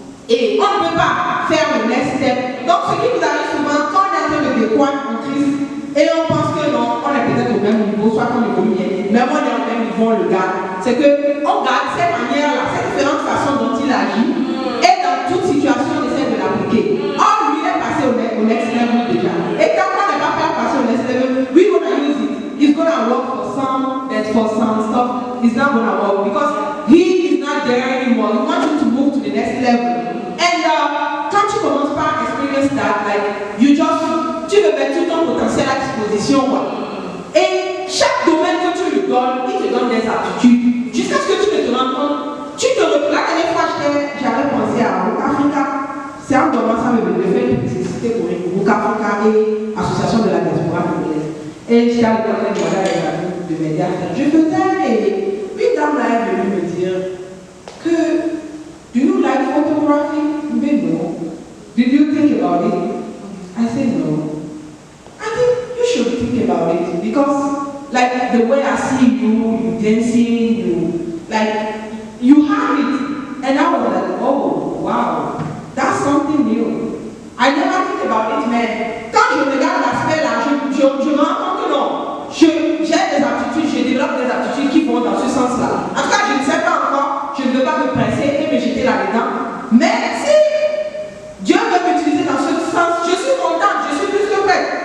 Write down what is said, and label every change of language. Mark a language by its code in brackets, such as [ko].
[fr] Et on ne peut pas faire le next step. Donc, ce qui nous arrive souvent, quand on est en train de découvrir en Christ, et on pense que non, on est peut-être au même niveau, soit qu'on évolue bien, mais on est au même niveau, on le garde. C'est qu'on garde cette manière-là, cette différente façon dont il agit, et dans toute situation, on essaie de l'appliquer. Or, lui, il est passé au next level déjà. Et quand on n'est pas prêt à passer au next level, [en] we're going to use it. It's going to work for some, and for some stuff, it's not going to work because he is not there anymore. We want him to move to the next level. [fr] And quand tu commences par [en] experience that, like, you just, [fr] tu veux mettre tout ton potentiel à disposition, quoi. Et chaque domaine que tu lui donnes, il te donne des aptitudes. Jusqu'à ce que tu ne te rendes compte, tu te retrouves. La dernière fois, j'avais pensé à Book Africa. C'est en commençant à me faire une publicité pour Book Africa et Association de la diaspora congolaise. Et j'étais allé dans les moyens de m'aider à faire. Je faisais, et une dame là est venue me dire que, [en] do you like photography? [fr] Mais non. [en] Did you think about it? I said no. I think you should think about it because, like, like the way I see you dancing, you have it. And I was like, oh, wow, that's something new. I never think about it, [fr] mais quand je regarde l'aspect là, je me rends compte que non, j'ai des aptitudes, je développe des aptitudes qui vont dans ce sens-là. En tout cas, je ne sais pas encore, je ne veux pas me presser et me jeter là-dedans. Mais si Dieu veut m'utiliser dans ce sens, je suis contente, je suis plus que prête.